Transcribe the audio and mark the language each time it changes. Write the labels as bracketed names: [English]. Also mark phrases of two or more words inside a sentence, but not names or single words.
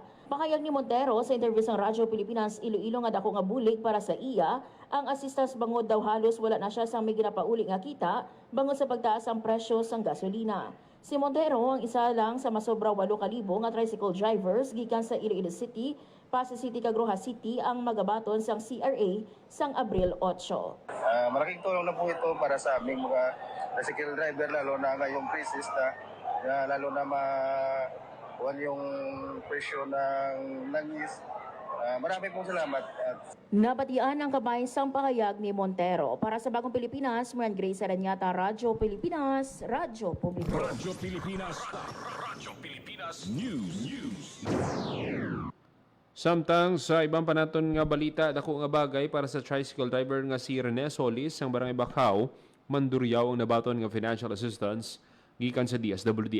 [Hiligaynon] Pakayag ni Montero sa interview sa Radyo Pilipinas Iloilo nga dako nga bulig para sa iya, ang assistance bangod daw halos wala na siya sang may ginapauli nga kita bangod sa pagtaas ang presyo sang gasolina. Si Montero ang isa lang sa masobra 8,000 nga [English] tricycle drivers [Hiligaynon] gikan sa Iloilo City, Pasay City kag Rojas City ang magabaton sang CRA sang Abril 8. [Filipino] Malaking tulong na po ito para sa aming mga [English] tricycle driver [Filipino] lalo na ngayong crisis na lalo na makuha yung presyo ng langis. Marami pong salamat. [Hiligaynon] Nabatian ang kabayan sang pahayag ni Montero. Para sa Bagong Pilipinas, Maran Grace Sereñata, Radyo Pilipinas, Radyo Publiko. Radyo Pilipinas News. Samtang sa ibang panaton nga balita, dako nga bagay para sa [English] tricycle driver [Hiligaynon] nga si Rene Solis ang Barangay Bacau, Mandurriao ang nabaton nga [English] financial assistance [Hiligaynon] gikan sa DSWD.